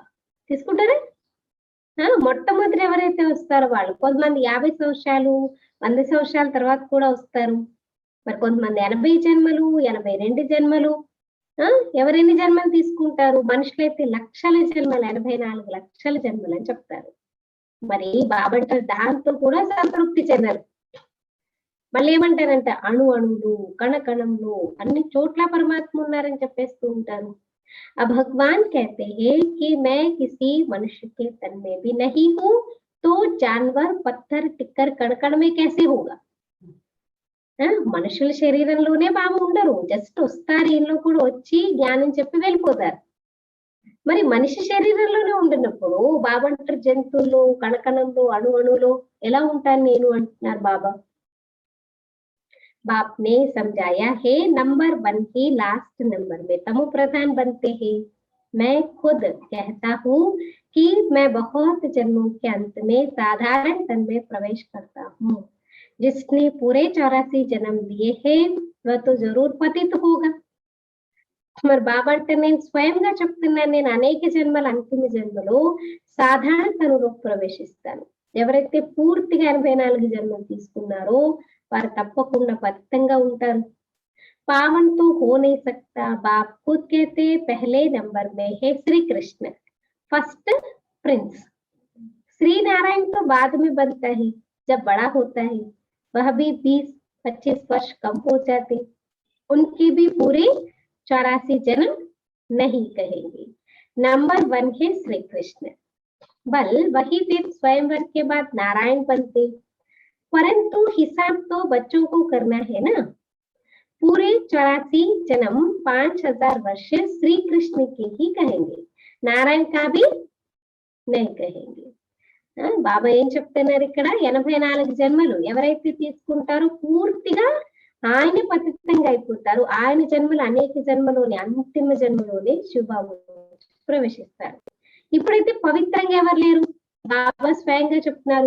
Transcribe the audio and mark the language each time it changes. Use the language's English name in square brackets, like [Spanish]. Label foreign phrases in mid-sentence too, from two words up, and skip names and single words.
[Telugu] తీసుకుంటారా, మొట్టమొదటి ఎవరైతే వస్తారో వాళ్ళు, కొంతమంది 50 సంవత్సరాలు 100 సంవత్సరాల తర్వాత కూడా వస్తారు, మరి కొంతమంది 80 జన్మలు 82 జన్మలు, ఎవరెన్ని జన్మలు తీసుకుంటారు. మనుషులైతే లక్షల జన్మలు, 84 లక్షల జన్మలు అని చెప్తారు. మరి బాబంటారు దాంతో కూడా సంతృప్తి చెందరు. మళ్ళీ ఏమంటారంటే అణు అణువులు, కణ కణంలో అన్ని చోట్ల పరమాత్మ ఉన్నారని చెప్పేస్తూ ఉంటారు. [Hindi] अब भगवान कहते हैं कि मैं किसी मनुष्य के तन में भी नहीं हूँ, तो जानवर पत्थर टिक्कर कण कण में कैसे होगा. [Telugu] మనుషుల శరీరంలోనే బాబు ఉండరు, జస్ట్ వస్తారు, ఇంట్లో కూడా వచ్చి జ్ఞానం చెప్పి వెళ్ళిపోతారు. మరి మనిషి శరీరంలోనే ఉండినప్పుడు బాబా అంటారు జంతువుల్లో, కణకణంలో, అణు అణువులో ఎలా ఉంటాను నేను అంటున్నారు బాబా. [Hindi] बाप ने समझाया है, नंबर 1 ही [English] last number [Hindi] में तमो प्रधान बनते हैं. मैं खुद कहता हूँ कि मैं बहुत जन्मों के अंत में साधारण तन में प्रवेश करता हूँ. जिसने पूरे 84 जन्म लिए हैं वह तो जरूर पतित होगा. [Telugu] మరి బాబా అంటే నేను స్వయంగా చెప్తున్నాను, నేను అనేక జన్మల అంతిమ జన్మలో సాధారణ తనులోకి ప్రవేశిస్తాను. ఎవరైతే పూర్తిగా 84 జన్మలు తీసుకున్నారో వారు తప్పకుండా పతితంగా ఉంటారు. [Hindi] पावन तो हो नहीं सकता, बाप खुद कहते पहले नंबर में है श्री कृष्ण, [English] first prince. [Hindi] श्री नारायण तो बाद में बनता है, जब बड़ा होता है. वह भी 20-25 वर्ष कम हो जाते, उनके भी पूरे 84 जन्म नहीं कहेंगे. नंबर 1 है श्री कृष्ण. बल वही दिन स्वयंवर के बाद नारायण बनते, परंतु हिसाब तो बच्चों को करना है ना. पूरे 84 जन्म 5000 वर्ष श्री कृष्ण के ही कहेंगे, नारायण का भी नहीं कहेंगे. [Telugu] బాబా ఏం చెప్తున్నారు ఇక్కడ, 84 జన్మలు ఎవరైతే తీసుకుంటారో పూర్తిగా ఆయన పతితంగా అయిపోతారు. ఆయన జన్మలు అనేక జన్మలోనే, అంతిమ జన్మలోనే శివబాబు ప్రవేశిస్తారు. ఇప్పుడైతే పవిత్రంగా ఎవరు లేరు, బాబా స్వయంగా చెప్తున్నారు.